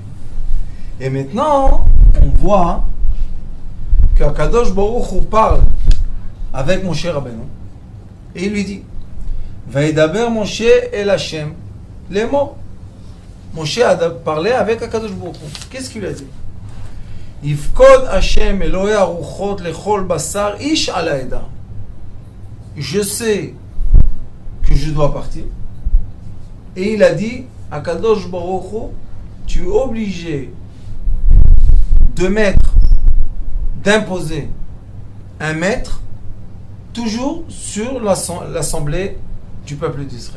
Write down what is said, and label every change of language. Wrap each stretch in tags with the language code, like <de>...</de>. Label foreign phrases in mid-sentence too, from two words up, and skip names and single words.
<fr>Et maintenant, on voit qu'Akadosh Baruch Hu parle avec Moshe Rabbeinu et il lui dit</fr> <he>וידבר משה אל השם</he> <fr>les mots. Moshe a parlé avec Akadosh Baruch Hu. Qu'est-ce qu'il a dit?</fr> <he>יפקוד השם אלוהי הרוחות לכל בשר איש על העדה.</he> <fr>Je sais que je dois partir. Et il a dit Akadosh Baruch Hu, tu es obligé d'imposer un maître toujours sur l'assemblée du peuple d'Israël.</fr>